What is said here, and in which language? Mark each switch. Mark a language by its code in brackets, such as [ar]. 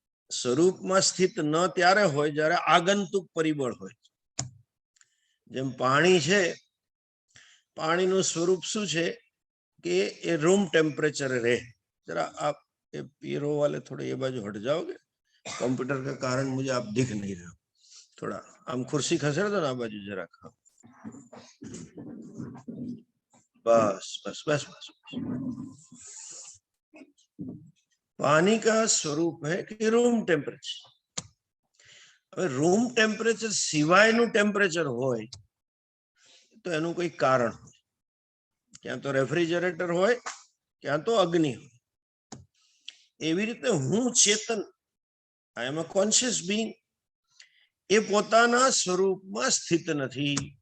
[gu] સ્વરૂપમાં સ્થિત ન ત્યારે હોય જ્યારે આગંતુક પરિબળ હોય. જેમ પાણી છે, પાણીનું સ્વરૂપ શું છે કે એ રૂમ ટેમ્પરેચર રહે. [hi] जरा आप पीरो वाले थोड़े ये बाजू हट जाओगे, कंप्यूटर के कारण मुझे आप दिख नहीं रहे हो. थोड़ा आम कुर्सी खसेड़ दो ना आ बाजू जरा. बस बस बस बस. पानी का स्वरूप है कि रूम टेम्परेचर. [gu] હવે રૂમ ટેમ્પરેચર સિવાયનું ટેમ્પરેચર હોય તો એનું કોઈ કારણ હોય. ક્યાં તો રેફ્રિજરેટર હોય, ક્યાં તો અગ્નિ હોય. એવી રીતે હું ચેતન, [en] I am a conscious being, [gu] એ પોતાના સ્વરૂપમાં સ્થિત નથી.